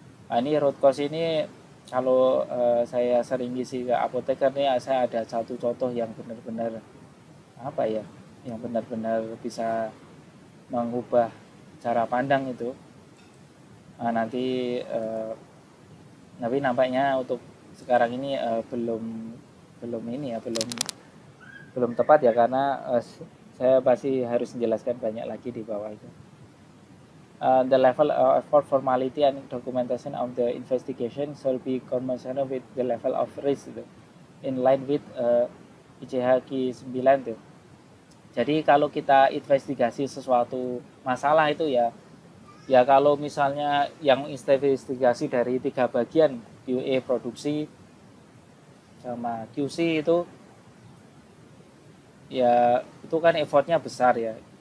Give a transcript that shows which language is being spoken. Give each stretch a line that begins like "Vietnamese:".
Indonesian: Nah, ini root cause ini kalau saya sering ngisi ke apoteker nih, saya ada satu contoh yang benar-benar apa ya, yang benar-benar bisa mengubah cara pandang itu. Nah, nanti tapi nampaknya untuk sekarang ini belum ini ya, belum tepat ya, karena saya masih harus menjelaskan banyak lagi di bawah itu.
English: The level of effort, formality, and documentation of the investigation shall be commensurate with the level of risk
Indonesian: itu,
English: in line with ICHQ 9
Indonesian: tuh. Jadi kalau kita investigasi sesuatu masalah itu ya kalau misalnya yang investigasi dari 3 bagian, QA produksi sama QC itu ya, itu kan effortnya besar ya.